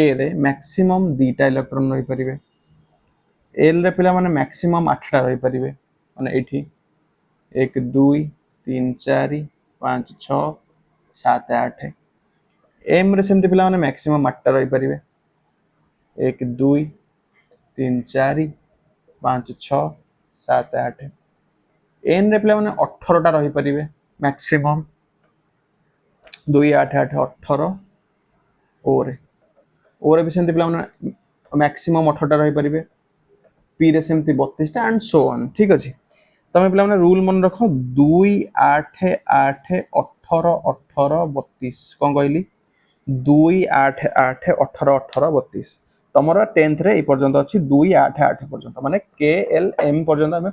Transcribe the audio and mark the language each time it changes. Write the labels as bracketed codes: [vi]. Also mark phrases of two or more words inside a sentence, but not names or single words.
[or] ରେ ମ୍ୟାକ୍ସିମମ ଦିଟା ଇଲେକ୍ଟ୍ରନ ରହି ପାରିବେ ଏଲ ରେ ପିଲା ମାନେ ମ୍ୟାକ୍ସିମମ 8ଟା ରହି ପାରିବେ ମାନେ ଏଇଠି 1 2 3 4 5 6 7 8 ଏମ ରେ ସେମିତି ପିଲା ମାନେ ମ୍ୟାକ୍ସିମମ 8ଟା ରହି ପାରିବେ 1 2 3 4 5 6 7 8 ଏନ ରେ ପିଲା ମାନେ 18ଟା ରହି ପାରିବେ ମ୍ୟାକ୍ସିମମ 2 8 8 18 ଓ ରେ ବି ସେମିତି ପିଲା ମାନେ ମ୍ୟାକ୍ସିମମ 18ଟା ରହି ପାରିବେ ପି ରେ ସେମିତି 32ଟା [en] and so on [or] ଠିକ ଅଛି ତମେ ପିଲା ମାନେ ରୁଲ ମନ ରଖ 2 8 8 18 18 32 କୋଉଁ କହିଲି 2 8 8 18 18 32 ତମର 10th ରେ ଏ ପର୍ଯ୍ୟନ୍ତ ଅଛି 2 8 8 ପର୍ଯ୍ୟନ୍ତ ମାନେ କେ ଏଲ ଏମ ପର୍ଯ୍ୟନ୍ତ ଆମେ